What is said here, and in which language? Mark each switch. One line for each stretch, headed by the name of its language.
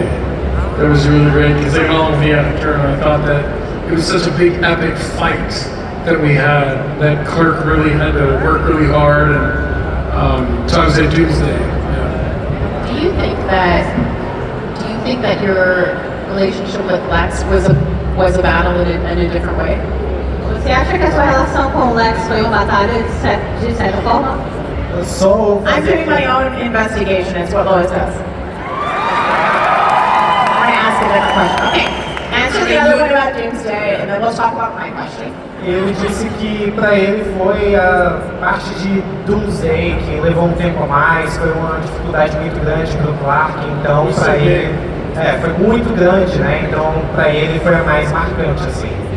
English: That was really great because they all in the actor, and I thought that it was such a big epic fight that we had. That Clerk really had to work really hard, and so I was at Doomsday. Yeah. Do you think that your relationship with Lex was a battle in a different way?
Portuguese: Você acha que a sua relação com o Lex foi uma batalha de certa forma?
English: I'm doing my own investigation, is what Lois does. I'm going to ask a different question. Okay, answer the other one about Doomsday, and then we'll talk about my question.
Portuguese: Ele disse que para ele foi a parte de Doomsday que levou um tempo a mais, foi uma dificuldade muito grande para o Clark, então para ele foi muito grande, né? Então para ele foi a mais marcante assim.